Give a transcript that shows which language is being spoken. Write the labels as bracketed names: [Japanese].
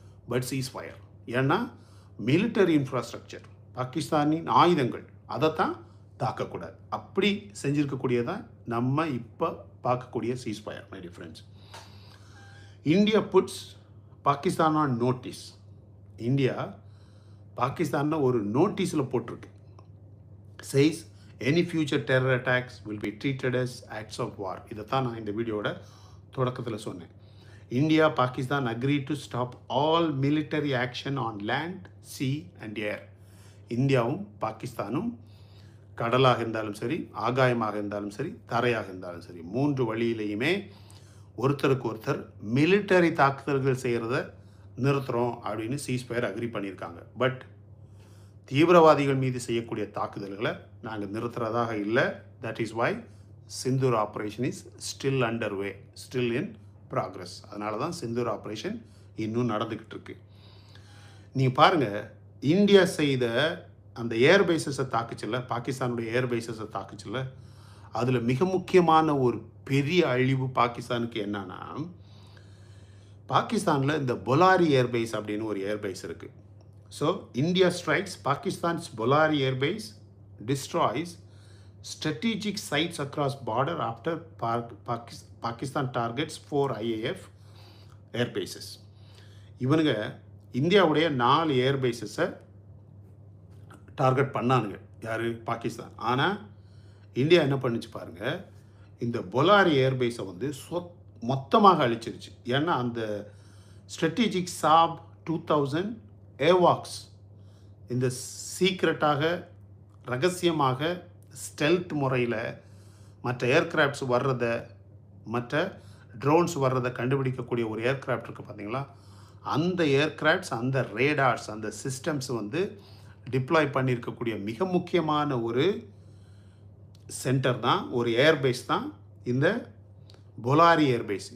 [Tamil] But ceasefire, ஏன்னா military infrastructure, பாகிஸ்தானின் ஆயுதங்கள், அதைத்தான் தாக்கக்கூடாது. அப்படி செஞ்சுருக்கக்கூடியதான் நம்ம இப்போ பார்க்கக்கூடிய ceasefire [English] My dear friends. India puts Pakistan on notice. [Tamil] India பாகிஸ்தானில் ஒரு நோட்டீஸில் போட்டிருக்கு. [English] says any future terror attacks will be treated as acts of war. [Tamil] இதைத்தான் நான் இந்த வீடியோட தொடக்கத்தில் சொன்னேன். [English] India Pakistan agreed to stop all military action on land, sea and air. [Tamil] இந்தியாவும் பாகிஸ்தானும் கடலாக இருந்தாலும் சரி, ஆகாயமாக இருந்தாலும் சரி, தரையாக இருந்தாலும் சரி, 3 வழியிலையுமே ஒருத்தருக்கு ஒருத்தர் மிலிட்டரி தாக்குதல்கள் செய்கிறத நிறுத்துகிறோம் அப்படின்னு சீஸ்ஃபயர் அக்ரி பண்ணியிருக்காங்க. பட் தீவிரவாதிகள் மீது செய்யக்கூடிய தாக்குதல்களை நாங்கள் நிறுத்துறதாக இல்லை. [English] That is why Sindoor operation is still under way, still in progress. [Tamil] அதனால தான் சிந்தூர் ஆப்ரேஷன் இன்னும் நடந்துக்கிட்டு இருக்கு. நீங்கள் பாருங்கள், இந்தியா செய்த அந்த ஏர்பேஸஸை தாக்குச்சில்ல, பாகிஸ்தானுடைய ஏர்பேஸஸை தாக்குச்சில்ல, அதில் மிக முக்கியமான ஒரு பெரிய அழிவு பாகிஸ்தானுக்கு என்னன்னா, பாகிஸ்தானில் இந்த பொலாரி ஏர்பேஸ் அப்படின்னு ஒரு ஏர்பேஸ் இருக்குது. [English] So India strikes Pakistan's Bholari airbase, destroys strategic sites across border after Pakistan targets 4 IAF air bases. [Tamil] இவனுங்க இந்தியாவுடைய 4 ஏர்பேஸஸை டார்கெட் பண்ணானுங்க. யார்? பாகிஸ்தான். ஆனால் இந்தியா என்ன பண்ணிச்சு பாருங்கள், இந்த பொலாரி ஏர்பேஸை வந்து மொத்தமாக அழிச்சிருச்சு. ஏன்னா அந்த ஸ்ட்ராட்டஜிக் சாப் 2000 ஏவாக்ஸ் இந்த சீக்ரெட்டாக ரகசியமாக ஸ்டெல்த் முறையில் மற்ற ஏர்கிராஃப்ட்ஸ் வர்றதை, மற்ற ட்ரோன்ஸ் வர்றதை கண்டுபிடிக்கக்கூடிய ஒரு ஏர்கிராஃப்ட் இருக்குது பார்த்தீங்களா, அந்த ஏர்கிராஃப்ட்ஸ், அந்த ரேடார்ஸ், அந்த சிஸ்டம்ஸ் வந்து டிப்ளாய் பண்ணியிருக்கக்கூடிய மிக முக்கியமான ஒரு சென்டர் தான், ஒரு ஏர்பேஸ் தான் இந்த பொலாரி ஏர்பேஸ்.